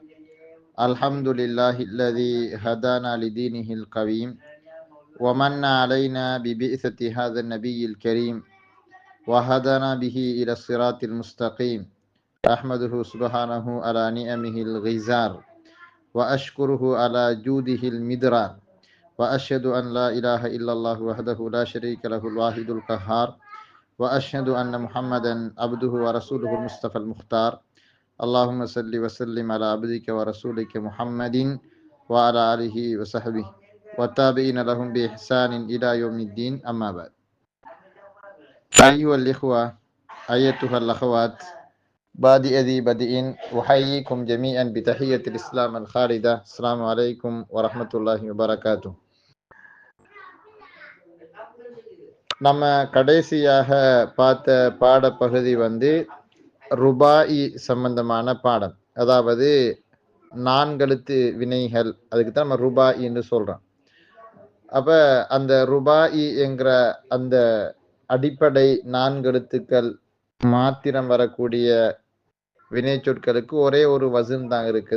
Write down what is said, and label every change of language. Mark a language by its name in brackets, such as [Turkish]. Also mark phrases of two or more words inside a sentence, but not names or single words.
[Arabic] الحمد لله الذي هدانا لدينه القويم ومن علينا ببعثة هذا النبي الكريم وهدانا به إلى الصراط المستقيم. أحمده سبحانه على نعمه الغزار وأشكره على جوده المدرار وأشهد أن لا إله إلا الله وحده لا شريك له الواحد القهار وأشهد أن محمدا عبده ورسوله المصطفى المختار. اللهم صل وسلم على عبدك ورسولك محمد وعلى آله وصحبه والتابعين لهم بإحسان إلى يوم الدين، أما بعد. أيها الإخوة, أيتها الأخوات، بادئا أحييكم جميعا بتحية الإسلام الخالدة. السلام عليكم ورحمة الله وبركاته. [Tamil] நம்ம கடைசியாக பார்த்த பாடப்பகுதி ருபாயி சம்பந்தமான பாடம், அதாவது நான்கெழுத்து வினைகள், அதுக்கு தான் நம்ம ருபாயி என்று சொல்றோம். அப்ப அந்த ருபாயி என்கிற அந்த அடிப்படை நான்கெழுத்துக்கள் மாத்திரம் வரக்கூடிய வினை சொற்களுக்கு ஒரே ஒரு வசன் தான் இருக்குது.